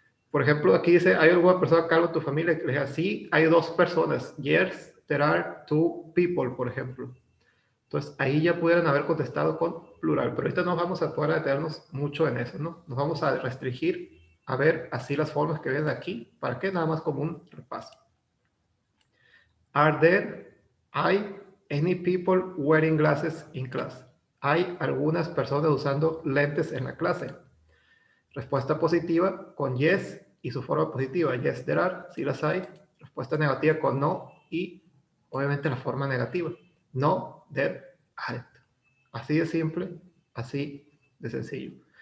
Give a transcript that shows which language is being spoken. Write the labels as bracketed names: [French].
[Spanish] Por ejemplo, aquí dice, ¿hay alguna persona calva en tu familia? Que le diga, sí, hay dos personas. [English] Yes, there are two people, [Spanish] por ejemplo. Entonces, ahí ya pudieran haber contestado con plural, pero ahorita no vamos a poder detenernos mucho en eso, ¿no? Nos vamos a restringir a ver así las formas que vienen aquí. ¿Para qué? Nada más como un repaso. [English] Are there, [Spanish] hay [English] any people wearing glasses in class? [Spanish] ¿Hay algunas personas usando lentes en la clase? Respuesta positiva con yes y su forma positiva. [English] Yes, there are, [Spanish] sí las hay. Respuesta negativa con no y obviamente la forma negativa. [English] No, there aren't. [Spanish] Así de simple, así de sencillo.